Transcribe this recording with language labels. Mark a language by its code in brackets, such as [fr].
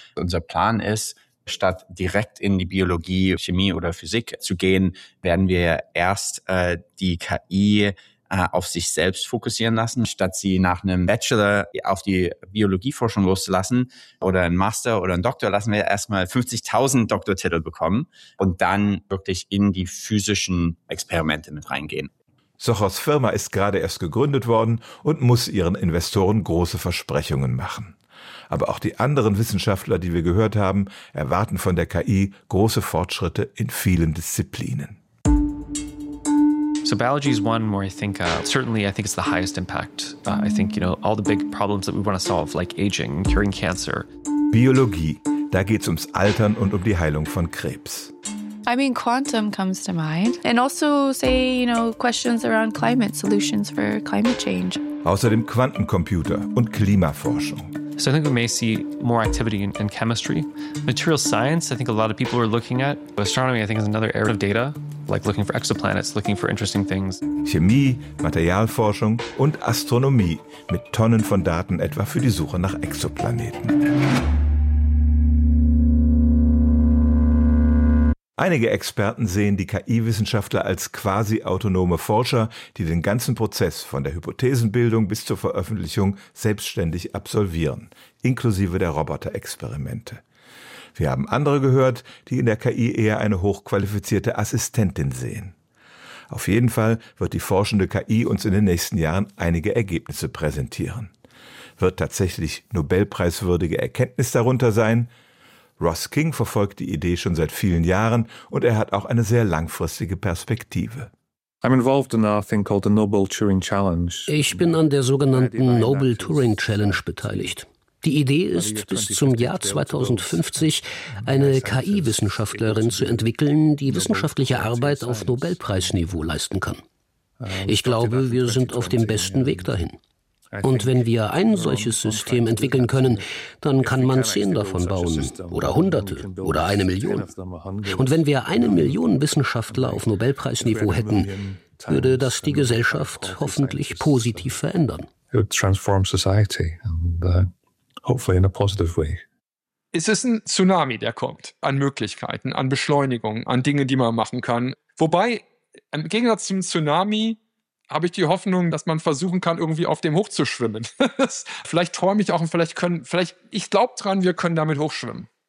[de] Unser Plan ist, statt direkt in die Biologie, Chemie oder Physik zu gehen, werden wir erst die KI auf sich selbst fokussieren lassen, statt sie nach einem Bachelor auf die Biologieforschung loszulassen oder einen Master oder einen Doktor, lassen wir erstmal 50.000 Doktortitel bekommen und dann wirklich in die physischen Experimente mit reingehen. Sochers Firma ist gerade erst gegründet worden und muss ihren Investoren große Versprechungen machen. Aber auch die anderen Wissenschaftler, die wir gehört haben, erwarten von der KI große Fortschritte in vielen Disziplinen. [en] So biology is one where I think it's the highest impact. I think, you know, all the big problems that we want to solve, like aging, curing cancer. [de] Biologie, da geht's ums Altern und um die Heilung von Krebs. [en] I mean, quantum comes to mind. And also, say, you know, questions around climate, solutions for climate change. [de] Außerdem Quantencomputer und Klimaforschung. [en] So I think we may see more activity in chemistry. Material science, I think a lot of people are looking at. Astronomy, I think, is another area of data. Like looking for exoplanets, looking for interesting things. [de] Chemie, Materialforschung und Astronomie mit Tonnen von Daten etwa für die Suche nach Exoplaneten. Einige Experten sehen die KI-Wissenschaftler als quasi autonome Forscher, die den ganzen Prozess von der Hypothesenbildung bis zur Veröffentlichung selbstständig absolvieren, inklusive der Roboterexperimente. Wir haben andere gehört, die in der KI eher eine hochqualifizierte Assistentin sehen. Auf jeden Fall wird die forschende KI uns in den nächsten Jahren einige Ergebnisse präsentieren. Wird tatsächlich Nobelpreiswürdige Erkenntnis darunter sein? Ross King verfolgt die Idee schon seit vielen Jahren und er hat auch eine sehr langfristige Perspektive. [en] I'm involved in a thing called the Nobel Turing Challenge. [de] Ich bin an der sogenannten Nobel Turing Challenge beteiligt. Die Idee ist, bis zum Jahr 2050 eine KI-Wissenschaftlerin zu entwickeln, die wissenschaftliche Arbeit auf Nobelpreisniveau leisten kann. Ich glaube, wir sind auf dem besten Weg dahin. Und wenn wir ein solches System entwickeln können, dann kann man 10 davon bauen oder Hunderte oder 1 Million. Und wenn wir 1 Million Wissenschaftler auf Nobelpreisniveau hätten, würde das die Gesellschaft hoffentlich positiv verändern. [en] It would transform society and hopefully in a positive way. [de] Es ist ein Tsunami, der kommt an Möglichkeiten, an Beschleunigung, an Dinge, die man machen kann. Wobei, im Gegensatz zum Tsunami, habe ich die Hoffnung, dass man versuchen kann, irgendwie auf dem hochzuschwimmen. Vielleicht träume ich auch und ich glaube dran, wir können damit hochschwimmen.